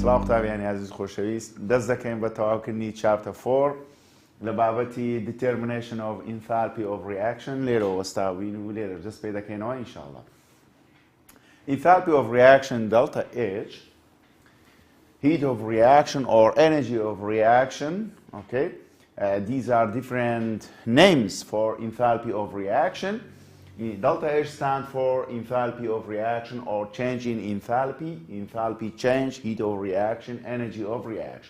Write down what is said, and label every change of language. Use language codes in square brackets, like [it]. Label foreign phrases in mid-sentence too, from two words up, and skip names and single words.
[ckb] قوتابیانی عزیز خۆشەویست دەست دەکەین بە تەواوکردنی chapter 4 لە بابەتی [en] determination of enthalpy of reaction [ckb] لێرەوە وەستاوین و لێرە دەست پێ دەکەینەوە ئینشاءالله. [en] Enthalpy of reaction delta H, heat of reaction or energy of reaction, okay? These are different names for enthalpy of reaction. Delta H stands for enthalpy of reaction or change in enthalpy, enthalpy change, heat of reaction, energy of reaction.